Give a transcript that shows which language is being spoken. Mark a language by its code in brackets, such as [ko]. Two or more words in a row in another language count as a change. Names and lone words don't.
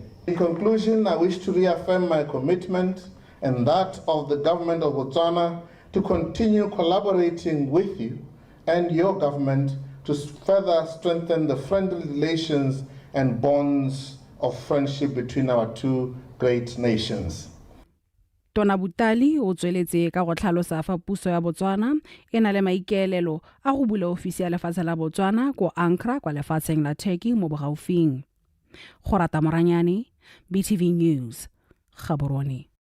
[en] In conclusion, I wish to reaffirm my commitment and that of the government of Botswana to continue collaborating with you and your government to further strengthen the friendly relations and bonds of friendship between our two great nations. [tn] Tona Butali o tsweletse ka go tlhalosa fa puso ya Botswana e na le maikaelelo a go bula ofisi ya lefatshe la Botswana ko Ankara kwa lefatsheng la Turkey mo bogaufing. Go rata Moranyane, BTV News, Gaborone.